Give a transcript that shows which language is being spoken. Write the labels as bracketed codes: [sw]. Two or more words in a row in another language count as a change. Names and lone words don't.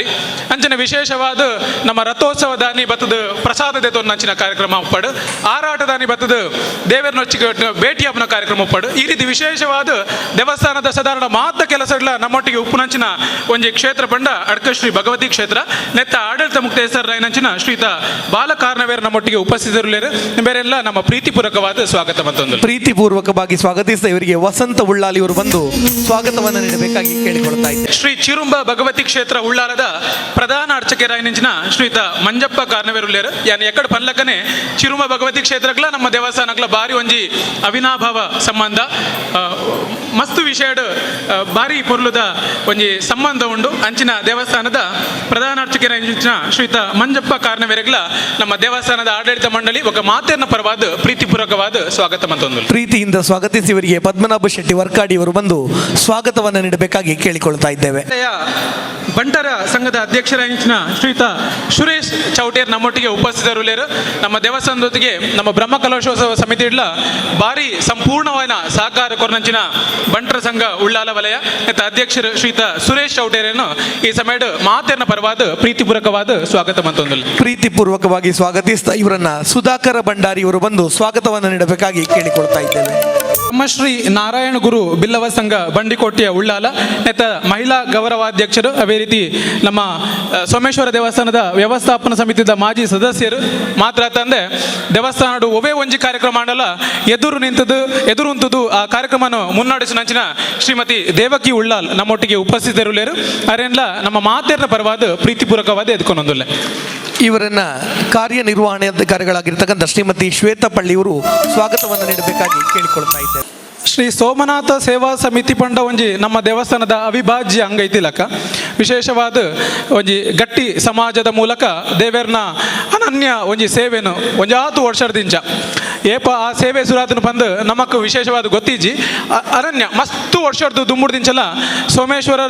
[tcy] ಅಂಚನೆ ವಿಶೇಷವಾದ ನಮ್ಮ ರಥೋತ್ಸವ ದಾನಿ ಬತ್ತದ ಪ್ರಸಾದ ದೇತೊಂದಂಚಿನ ಕಾರ್ಯಕ್ರಮ ಉಪ್ಪಡು, ಆರಾಟ ದಾನಿ ಬತ್ತದ ದೇವರನೊಚ್ಚಿಗೆ ಭೇಟಿ ಆಪನ ಕಾರ್ಯಕ್ರಮ ಉಪ್ಪಡು. ಈ ರೀತಿ ವಿಶೇಷವಾದ ದೇವಸ್ಥಾನದ ಸಾಧಾರಣ ಮಾತ ಕೆಲಸಗಳ ನಮ್ಮೊಟ್ಟಿಗೆ ಉಪ್ಪುನಂಚಿನ ಒಂಜಿ ಕ್ಷೇತ್ರ ಬಂಡ ಅಡ್ಕ ಶ್ರೀ ಭಗವತಿ ಕ್ಷೇತ್ರ ನೆತ್ತ ಆಡಳಿತ ಮುಕ್ತೇಸರಾಯಿನಂಚಿನ ಶ್ರೀಯುತ ಬಾಲಕಾರ್ಣವೇರ್ ನಮ್ಮೊಟ್ಟಿಗೆ ಉಪಸ್ಥಿತರುಳ್ಳೇರು ಬೇರೆಲ್ಲ ನಮ್ಮ ಪ್ರೀತಿಪೂರ್ವಕವಾದ ಸ್ವಾಗತ ಮತ್ತೊಂದು. [kn] ಪ್ರೀತಿಪೂರ್ವಕವಾಗಿ ಸ್ವಾಗತಿಸಿದ ಇವರಿಗೆ ವಸಂತ ಉಳ್ಳಾಲಿ ಇವರು ಬಂದು ಸ್ವಾಗತವನ್ನು ನೀಡಬೇಕಾಗಿ ಕೇಳಿಕೊಳ್ತಾ ಇದ್ದಾರೆ. [tcy] ಶ್ರೀ ಚಿರುಂಬ ಭಗವತಿ ಕ್ಷೇತ್ರ ಉಳ್ಳಾಲದ ಪ್ರಧಾನ ಅರ್ಚಕರಾಯಿನಂಚಿನ ಶ್ರೀಯುತ ಮಂಜಪ್ಪ ಕಾರ್ಣವೇರುಳ್ಳೇರು ಯಾನ್ ಎಕಡೆ ಪನ್ಲಕ್ಕನೆ ಚಿರುಂಬ ಭಗವತಿ ಕ್ಷೇತ್ರಗಳ ನಮ್ಮ ದೇವಸ್ಥಾನಗಳ ಬಾರಿ ಒಂಜಿ ಅವಿನಾಭಾವ ಸಂಬಂಧ ಮಸ್ತ್ ವಿಷಯಡ್ ಬಾರಿ ಪೊರ್ಲುದ ಒಂಜಿ ಸಂಬಂಧ ಉಂಡು. ಅಂಚಿನ ದೇವಸ್ಥಾನದ ಪ್ರಧಾನ ಅರ್ಚಕರಾಯಿನ ಶ್ರೀಯುತ ಮಂಜಪ್ಪ ಕಾರ್ಣವೇರಗಳ ನಮ್ಮ ದೇವಸ್ಥಾನದ ಆಡಳಿತ ಮಂಡಳಿ ఒక ಮಾತೇರ್ನ ಪರವಾದ ಪ್ರೀತಿಪೂರ್ವಕವಾದ ಸ್ವಾಗತ ಮತ್ತೊಂದು. [kn] ಪ್ರೀತಿಯಿಂದ ಸ್ವಾಗತಿಸಿ ಇವರಿಗೆ ಪದ್ಮನಾಭ ಶೆಟ್ಟಿ ವರ್ಕಾಡಿ ಅವರು ಬಂದು ಸ್ವಾಗತವನ್ನು ನೀಡಬೇಕಾಗಿ ಕೇಳಿಕೊಳ್ತಾ ಇದ್ದೇವೆ. [tcy] ಬಂಟರ ಸಂಘದ ಅಧ್ಯಕ್ಷರಾಗಿನ ಶ್ರೀಯುತ ಸುರೇಶ್ ಚೌಟೇರ್ ನಮ್ಮೊಟ್ಟಿಗೆ ಉಪಸ್ಥಿತರುಳ್ಳೇರು. ನಮ್ಮ ದೇವಸ್ಥಾನದೊತ್ತಿಗೆ ನಮ್ಮ ಬ್ರಹ್ಮ ಕಲಶೋತ್ಸವ ಸಮಿತಿ ಇಡ್ಲ ಬಾರಿ ಸಂಪೂರ್ಣವಾದ ಸಹಕಾರ ಕೊರ್ನಂಚಿನ ಬಂಟರ ಸಂಘ ಉಳ್ಳಾಲ ವಲಯ ಮತ್ತು ಅಧ್ಯಕ್ಷರು ಶ್ರೀಯುತ ಸುರೇಶ್ ಚೌಟೇರನ್ನು ಈ ಸಮಯದ ಮಾತೇರ್ನ ಪರವಾದ ಪ್ರೀತಿಪೂರ್ವಕವಾದ ಸ್ವಾಗತ ಮತ್ತೊಂದು. [kn] ಪ್ರೀತಿಪೂರ್ವಕವಾಗಿ ಸ್ವಾಗತಿಸಿದ ಇವರನ್ನ ಸುಧಾಕರ ಭಂಡಾರಿ ಅವರು ಬಂದು ಸ್ವಾಗತವನ್ನು ನೀಡಬೇಕಾಗಿ ಕೇಳಿಕೊಳ್ತಾ ಇದ್ದೇವೆ. [tcy] ಬ್ರಹ್ಮಶ್ರೀ ನಾರಾಯಣ ಗುರು ಬಿಲ್ಲವ ಸಂಘ ಬಂಡಿಕೋಟೆಯ ಉಳ್ಳಾಲ ನೆತ್ತ ಮಹಿಳಾ ಗೌರವಾಧ್ಯಕ್ಷರು ಅವೇ ರೀತಿ ನಮ್ಮ ಸೋಮೇಶ್ವರ ದೇವಸ್ಥಾನದ ವ್ಯವಸ್ಥಾಪನಾ ಸಮಿತಿದ ಮಾಜಿ ಸದಸ್ಯರು ಮಾತ್ರ ತಂದೆ ದೇವಸ್ಥಾನಡು ಒವೇ ಒಂಜಿ ಕಾರ್ಯಕ್ರಮ ಮಾಡಲ್ಲ ಎದುರು ಉಂತದು ಆ ಕಾರ್ಯಕ್ರಮವನ್ನು ಮುನ್ನಡೆಸಿನಂಚಿನ ಶ್ರೀಮತಿ ದೇವಕಿ ಉಳ್ಳಾಲ್ ನಮ್ಮೊಟ್ಟಿಗೆ ಉಪಸ್ಥಿತರುಳ್ಳೇರು ಅರೆಲ್ಲ ನಮ್ಮ ಮಾತೇರ್ನ ಪರವಾದ ಪ್ರೀತಿಪೂರ್ವಕವಾದ ಎದ್ಕೊಂಡೊಂದುಲ್ಲೆ. [kn] ಇವರನ್ನ ಕಾರ್ಯನಿರ್ವಹಣಾಧಿಕಾರಿಗಳಾಗಿರ್ತಕ್ಕಂಥ ಶ್ರೀಮತಿ ಶ್ವೇತಾ ಪಳ್ಳಿ ಇವರು ಸ್ವಾಗತವನ್ನು ನೀಡಬೇಕಾಗಿ ಕೇಳಿಕೊಳ್ತಾ ಇದ್ದಾರೆ. [tcy] ಶ್ರೀ ಸೋಮನಾಥ ಸೇವಾ ಸಮಿತಿ ಪಂಡ ಒಂಜಿ ನಮ್ಮ ದೇವಸ್ಥಾನದ ಅವಿಭಾಜ್ಯ ಅಂಗ ಐತಿಲಕ ವಿಶೇಷವಾದ ಒಂಜಿ ಗಟ್ಟಿ ಸಮಾಜದ ಮೂಲಕ ದೇವೇರ್ನ ಅನನ್ಯ ಒಂಜಿ ಸೇವೆನು ಒಂಜಾತು ವರ್ಷದಿಂಚ ಏಪ ಆ ಸೇವೆ ಸುರಾತನು ಬಂದು ನಮಕ್ ವಿಶೇಷವಾದ ಗೊತ್ತಿಜ್ಜಿ ಅನನ್ಯ ಮಸ್ತು ವರ್ಷದ್ದು ದುಮ್ಮುಡ್ದಿಂಚಲ ಸೋಮೇಶ್ವರರ